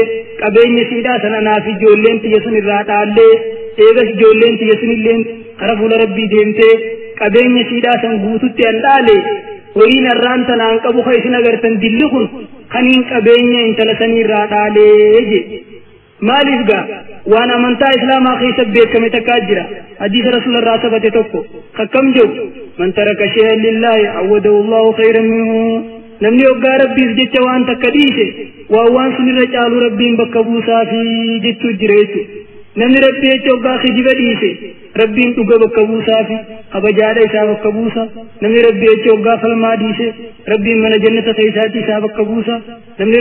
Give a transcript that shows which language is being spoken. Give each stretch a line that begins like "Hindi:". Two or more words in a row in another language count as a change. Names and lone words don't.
Oromo: qabeenya siidhaa san anaaf ijoolleen tiyya sun irraa dhaallee eegas ijoolleen tiyya sun illeen kara fuula rabbii deemtee qabeenya siidhaa san guututti an dhaale horiin arraan tanaan qabu ka isin agartan dilli kun kaniin qabeenya intala sanii irraa dhaalee je maaliif gaa waan amantaa islaamaa keessa beekame takkaa jira hadiisa rasuularraa sabate tokko kakkam jedhu
Arabic: من ترك شيئا لله عوضه الله خيرا
Oromo: minhu namni hoggaa rabbiif jecha waan takka dhiise waan sunirra caalu rabbiin bakka buusaa fi jechuu jira jechuudha namni rabbii jecha hoggaa kijiba dhiise rabbiin dhuga bakka buusaa fi kabajaadha isaa bakka buusa namni rabbii jecha hoggaa falmaa dhiise rabbiin mana jannata keessaatti isaa bakka buusa namni